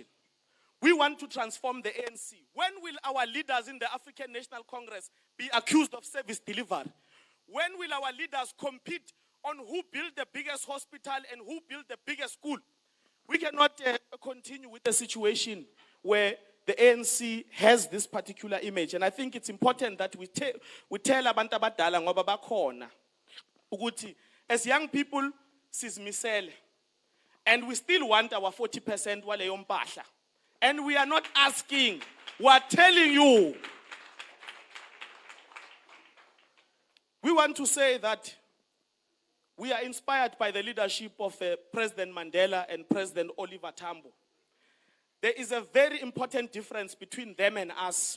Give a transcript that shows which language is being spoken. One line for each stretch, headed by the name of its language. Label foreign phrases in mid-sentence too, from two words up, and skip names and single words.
English: We want to transform the ANC. When will our leaders in the African National Congress be accused of service delivery? When will our leaders compete on who built the biggest hospital and who built the biggest school? We cannot continue with the situation where the ANC has this particular image. And I think it's important that we tell
Zulu: abantu abadala ngoba bakhona ukuthi
English: as young people sizimisele, and we still want our 40%
Zulu: waleyo mpahla.
English: And we are not asking, we are telling you. We want to say that we are inspired by the leadership of President Mandela and President Oliver Tambo. There is a very important difference between them and us.